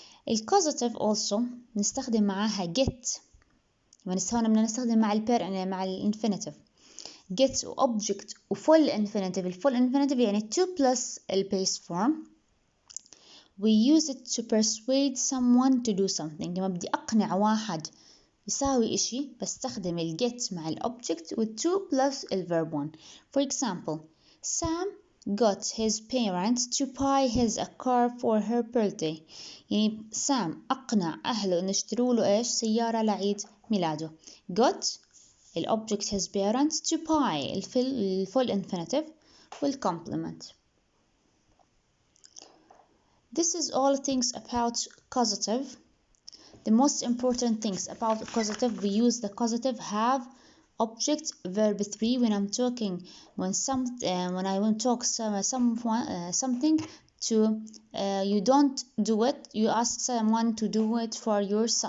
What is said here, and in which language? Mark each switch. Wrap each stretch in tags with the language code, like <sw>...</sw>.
<ar>الcausative also نستخدم معاها get. هون بدنا نستخدم مع pair مع infinitive.</ar> <en>get و object و full infinitive. full infinitive يعني to plus base form. we use it to persuade someone to do something.</en> <ar>لما بدي أقنع واحد يساوي إشي بستخدم get مع object و</ar> <en>to plus verb 1. for example Sam got his parents to buy his a car for her birthday.</en> <ar>يعني سام أقنع أهله إن يشتروا له إيش سيارة لعيد ميلاده.</ar> <en>got object his parents to buy full infinitive والcomplement. This is all things about causative. The most important things about causative, we use the causative have object verb 3 when I'm talking when I want to talk something to you don't do it, you ask someone to do it for you.</en>